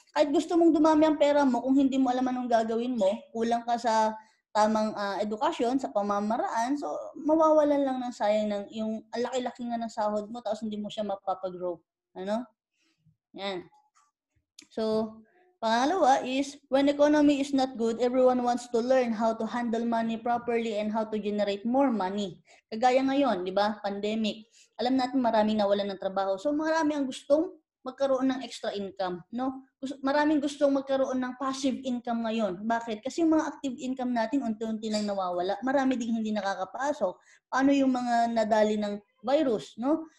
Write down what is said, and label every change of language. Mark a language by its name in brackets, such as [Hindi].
[Filipino] Kahit gusto mong dumami ang pera mo, kung hindi mo alam anong gagawin mo, kulang ka sa tamang edukasyon, sa pamamaraan, so mawawalan lang ng sayang ng yung laki-laki nga ng sahod mo tapos hindi mo siya mapapag-grow. Ano? Yan. So, pangalawa is, [English] when economy is not good, everyone wants to learn how to handle money properly and how to generate more money. [Filipino] Kagaya ngayon, di ba? Pandemic. Alam natin maraming nawalan ng trabaho. So, marami ang gustong magkaroon ng extra income, no? Maraming gustong magkaroon ng passive income ngayon. Bakit? Kasi yung mga active income natin unti-unti lang nawawala. Marami ding hindi nakakapasok. Paano yung mga nadali ng virus, no?